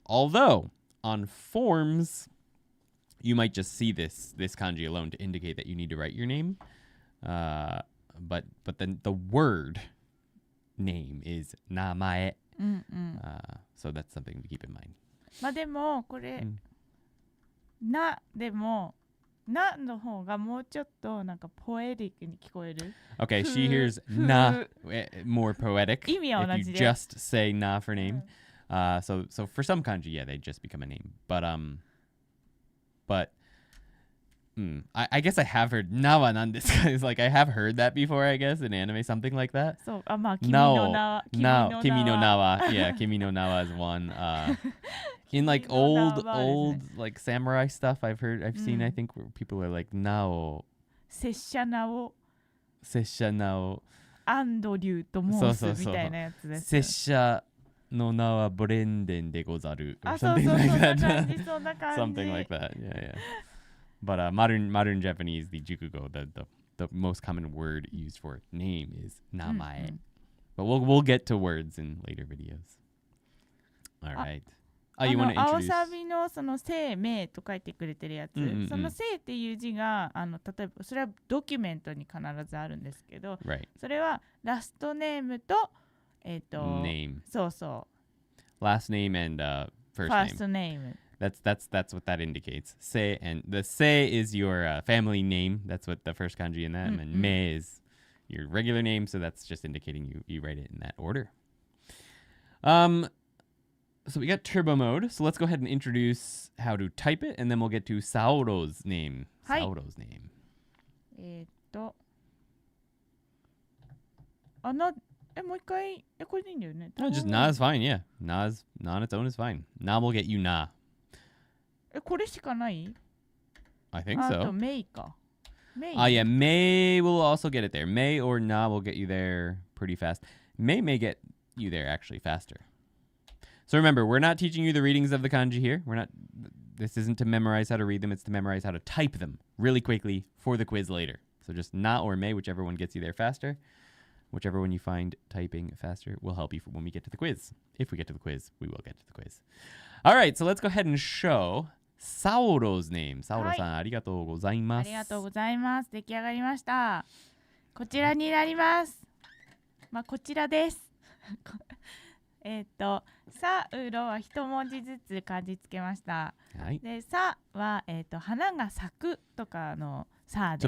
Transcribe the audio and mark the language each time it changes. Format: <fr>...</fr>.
<en>Although, on forms, you might just see this kanji alone to indicate that you need to write your name. But then the word name is namae. So that's something to keep in mind.</en> <ja>まあでもこれ、なでもなの方がもうちょっとなんかポエティックに聞こえる。</ja> <en>Okay, she hears na more poetic.</en> <ja>意味は同</ja> <en>If</en> <ja>じ</ja> <en>you</en> <ja>で。</ja> <en>just say na for name. So for some kanji, yeah, they just become a name. But I guess I have heard</en> <ja>nawa nandesu ka.</ja> <en>Like I have heard that before, I guess, in anime, something like that.</en> <ja>そう、まあ、君の名、</ja> <en>Kimi no nawa. Yeah, Kimi no nawa is one. In like old like samurai stuff, I've seen, I think, where people are like nao.</en> <ja>拙者名を拙者名を安藤龍と申すみたいなやつです。拙者の名はブレンデンでござる。あ、そうそう、そんな感じ、そんな感じ。</ja> <en>Something like that. Yeah. But modern Japanese, the jukugo, the most common word used for name is namae. But we'll get to words in later videos. All right. You want to introduce?</en> <ja>青サビのその生命と書いてくれてるやつ、その生っていう字が例えばそれはドキュメントに必ずあるんですけど、それはラストネームと</ja> <en>name.</en> <ja>そうそう。</ja> <en>Last name and first name. That's what that indicates. Sei, and the sei is your family name. That's what the first kanji in that. And then me is your regular name, so that's just indicating you write it in that order. So we got turbo mode. So let's go ahead and introduce how to type it, and then we'll get to Saoro's name. Saoro's name.</en> <ja>もう一回、これでいいんだよね。</ja> <en>No, just na is fine, yeah. Na on its own is fine. Na will get you na.</en> <ja>これしかない？</ja> <en>I think so.</en> <ja>あと、May か。May.</ja> <en>Yeah, May will also get it there. May or na will get you there pretty fast. May get you there actually faster. So remember, we're not teaching you the readings of the kanji here. This isn't to memorize how to read them. It's to memorize how to type them really quickly for the quiz later. So just na or May, whichever one gets you there faster. Whichever one you find typing faster will help you when we get to the quiz. If we get to the quiz, we will get to the quiz. All right, so let's go ahead and show Saoro's name.</en> <ja>Saoro-san, ありがとうございます。ありがとうございます。出来上がりました。こちらになります。まあ、こちらです。サウロは一文字ずつ漢字つけました。はい。で、サは、花が咲くとかのサで。</ja>